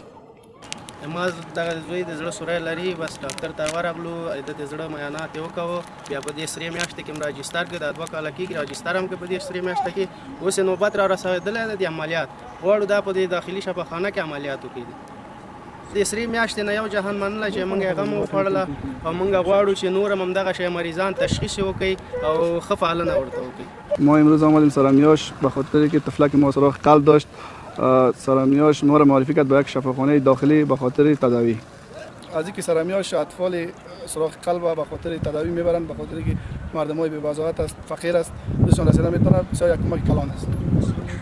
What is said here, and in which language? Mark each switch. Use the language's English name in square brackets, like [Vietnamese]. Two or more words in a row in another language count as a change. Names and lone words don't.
[Pashto] ما دغه زوی د زړه سوری لري، بس ډاکټر ته ورغلو، د زړه معاینات یې وکړو، بیا په دې سرې میاشتې کې راجستر کې د 2 کاله کېږي، راجستر هم کې په دې سرې میاشته کې اوس نوبت را رسېدلی ده د عملیات. غواړو دا په دې داخلي شفاخانه کې عملیات وکړي. د سرې میاشتې نه یو جهان منله چې موږ یې غم وخوړله او موږ غواړو چې نور هم همدغه شی مریضان تشخیص وکړي او ښه پالنه ورته وکړي. [Persian] ما امروز آمدیم سرامیاش به خاطر که طفلک ما سوراخ قلب داشت. سرامیاش ما را معرفی کرد به یک شفاخانه داخلی به خاطر تداوی. از اینکه سرامیاش اطفال سوراخ قلب به خاطر تداوی میبرند، به خاطر که مردمای بی وضاحت است، فقیر است، دوستان رسیدن میتونه بسیار یک کمک کلان است.